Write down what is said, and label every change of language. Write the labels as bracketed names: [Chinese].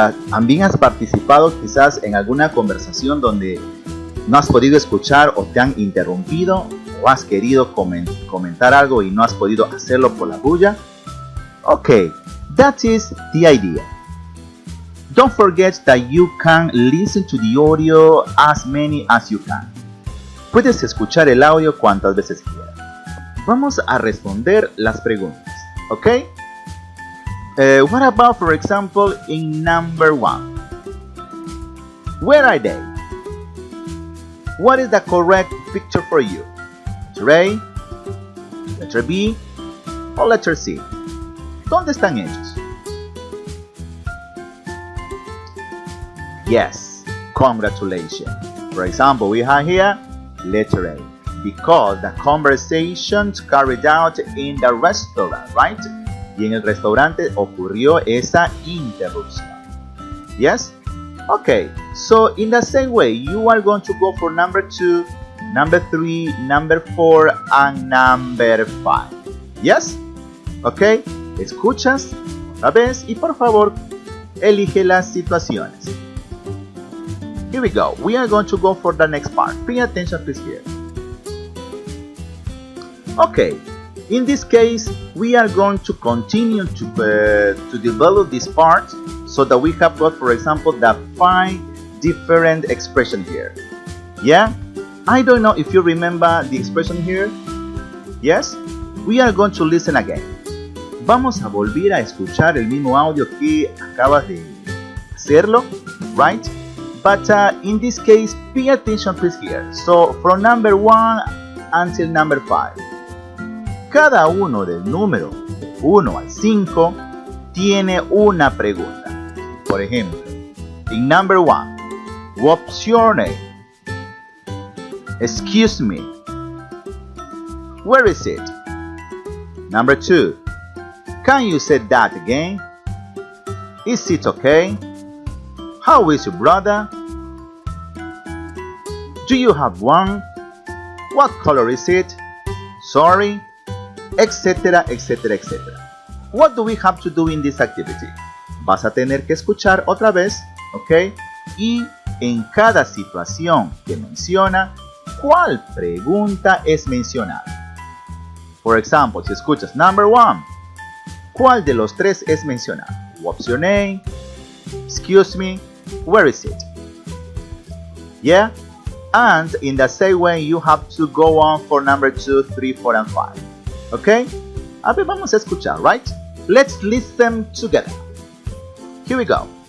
[Spanish] ¿También has participado quizás en alguna conversación donde no has podido escuchar o te han interrumpido? ¿O has querido comentar algo y no has podido hacerlo por la bulla? [English] Okay, that is the idea. Don't forget that you can listen to the audio as many as you can. [Spanish] Puedes escuchar el audio cuantas veces quieras. Vamos a responder las preguntas, ¿ok? [English] What about, for example, in number 1? Where are they? What is the correct picture for you? Letter A, letter B, or letter C? [Spanish] ¿Dónde están ellos? [English] Yes, congratulations. For example, we have here letter A, because the conversations carried out in the restaurant, right? [Spanish] Y en el restaurante ocurrió esa interrupción. [English] Yes? Okay, so in the same way, you are going to go for number 2, number 3, number 4, and number 5. Yes? [Spanish] Okay, escuchas otra vez y por favor, elige las situaciones. [English] Here we go. We are going to go for the next part. Pay attention please here. Okay, in this case, we are going to continue to develop this part so that we have got, for example, the 5 different expressions here. Yeah? I don't know if you remember the expression here. Yes? We are going to listen again. [Spanish] Vamos a volver a escuchar el mismo audio que acabas de hacerlo, right? [English] But in this case, pay attention please here. So, from number 1 until number 5. [Spanish] Cada uno del número 1 al 5 tiene una pregunta. Por ejemplo, [English] in number 1, what's your name? Excuse me. Where is it? Number 2, can you say that again? Is it okay? How is your brother? Do you have one? What color is it? Sorry? [Spanish] Etcétera, etcétera, etcétera. [English] What do we have to do in this activity? [Spanish] Vas a tener que escuchar otra vez, ¿ok? Y en cada situación que menciona, ¿cuál pregunta es mencionada? Por ejemplo, si escuchas [English] number 1, [Spanish] ¿cuál de los 3 es mencionado? [English] What's your name? Excuse me, where is it? Yeah? And in the same way, you have to go on for number 2, 3, 4, and 5. Okay? [Spanish] A ver, vamos a escuchar, [English] right? Let's listen together. Here we go.